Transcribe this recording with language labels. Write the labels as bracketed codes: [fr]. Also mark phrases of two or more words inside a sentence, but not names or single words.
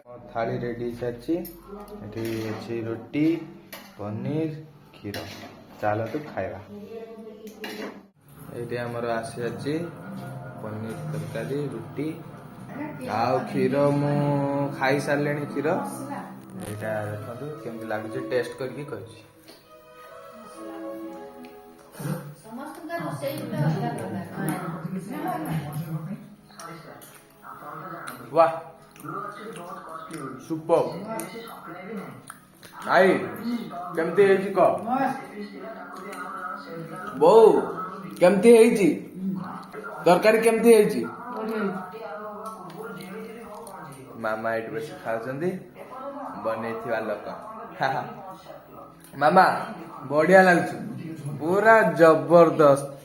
[or] ଥାଳି ରେଡି ହେଇସାରିଛି, ଏଠି ଅଛି ରୁଟି, ପନିର, କ୍ଷୀର। ଚାଲନ୍ତୁ ଖାଇବା। ଏଇଠି ଆମର ଆସିସାରିଛି ପନିର ତରକାରୀ, ରୁଟି ଆଉ କ୍ଷୀର। ମୁଁ ଖାଇସାରିଲିଣି କ୍ଷୀର। ଏଇଟା ଦେଖନ୍ତୁ କେମିତି ଲାଗୁଛି, ଟେଷ୍ଟ କରିକି କହିଛି। ବାହ ସୁପର ଆଈ କେମିତି ହେଇଛି କ ବୋଉ କେମତି ହେଇଛି ତରକାରୀ କେମତି ହେଇଛି ମାମା ଏଠି ବସି ଖାଉଛନ୍ତି ବନେଇଥିବା ଲୋକ ମାମା ବଢିଆ ଲାଗୁଛି ପୁରା ଜବରଦସ୍ତ।